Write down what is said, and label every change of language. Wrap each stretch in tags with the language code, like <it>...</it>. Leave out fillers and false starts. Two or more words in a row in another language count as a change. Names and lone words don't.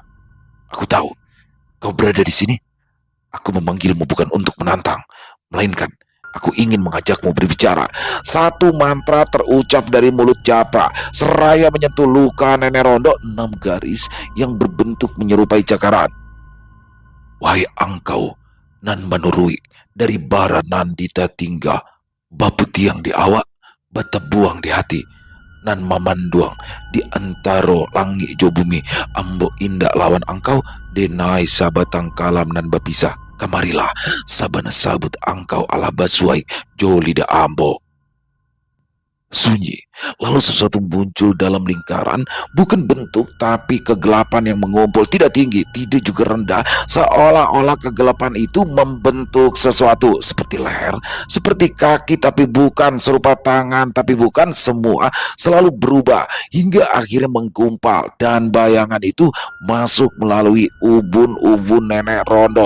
<id>Aku tahu kau berada di sini. Aku memanggilmu bukan untuk menantang, melainkan aku ingin mengajakmu berbicara. Satu mantra terucap dari mulut Japra, seraya menyentuh luka Nenek Rondo. 6 garis yang berbentuk menyerupai cakaran.</id> <min>Wahai engkau nan manurui dari bara nandita tingga, bapu tiang di awak, bata buang di hati, nan mamanduang di antaro langit jo bumi, ambo indak lawan engkau, denai sabatang kalam nan bapisah, kamarilah sabana sabut engkau ala basuai jo lida ambo.</min> <id>Sunyi, lalu sesuatu muncul dalam lingkaran, bukan bentuk tapi kegelapan yang mengumpul, tidak tinggi, tidak juga rendah, seolah-olah kegelapan itu membentuk sesuatu seperti leher, seperti kaki tapi bukan, serupa tangan tapi bukan, semua selalu berubah hingga akhirnya menggumpal dan bayangan itu masuk melalui ubun-ubun nenek Rondo.</id>